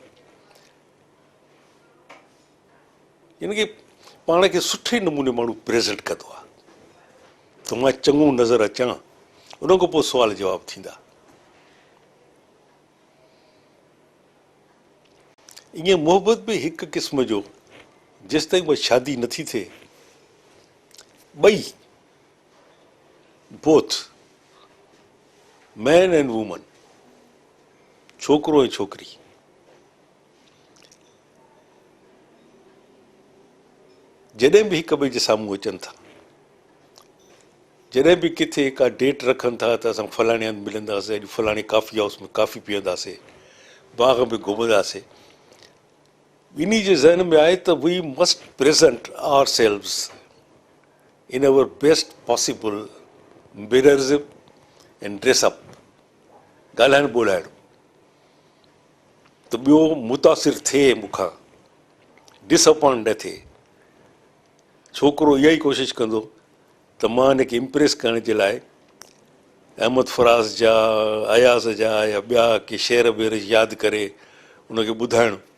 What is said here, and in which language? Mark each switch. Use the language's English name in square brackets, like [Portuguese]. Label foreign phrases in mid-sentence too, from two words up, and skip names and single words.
[Sindhi] इन खे पाण खे सुठे नमूने माण्हू प्रेज़ेंट कंदो आहे त मां चङो नज़र अचां, उन खां पोइ सुवाल जवाब थींदा। ईअं मोहबत बि हिकु क़िस्म जो, जेसि ताईं उहा शादी नथी थिए, ॿई [English] both man and woman, [Sindhi] छोकिरो ऐं छोकिरी, जॾहिं बि हिक ॿिए जे साम्हूं अचनि था, जॾहिं बि किथे का डेट रखनि था त असां फलाणे हंधि मिलंदासीं, अॼु फलाणे कॉफ़ी हाउस में कॉफ़ी पीअंदासीं, बाग में घुमंदासीं, ॿिन्ही जे ज़हन में आहे त [English] we must present ourselves in our best possible mannerism and dressup. [Sindhi] ॻाल्हाइणु ॿोलाइणु त ॿियो मुतासिर थिए मूंखां, डिसअपॉइंट न थिए। छोकिरो इहा ई कोशिशि कंदो त मां हिनखे इम्प्रेस करण जे लाइ अहमद फराज़ जा, अयाज़ जा या ॿिया के शेर ॿेर यादि करे उनखे ॿुधाइणु।